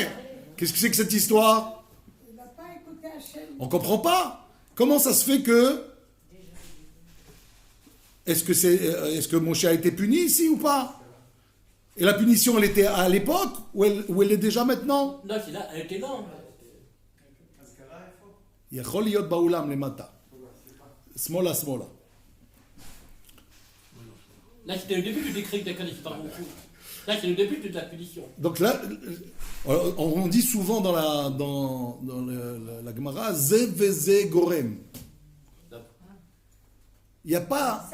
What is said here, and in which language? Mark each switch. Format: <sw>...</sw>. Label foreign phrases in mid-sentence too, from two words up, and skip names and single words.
<fr>Qu'est-ce que c'est que cette histoire? On ne comprend pas. Comment ça se fait que... Est-ce que Moshe a été puni ici ou pas? Et la punition, elle était à l'époque ou elle est déjà maintenant? Non, elle était non.</fr> <he>יכול להיות באולם למטה. שמאלה, שמאלה.</he> <fr>Là, c'était le début du décret de</fr> <he>קדוש ברוך הוא.</he> <fr>Là, c'est le début de la punition. Donc là, on dit souvent dans la Gemara,</fr> <he>זה וזה גורם.</he> <fr>Il n'y a pas</fr>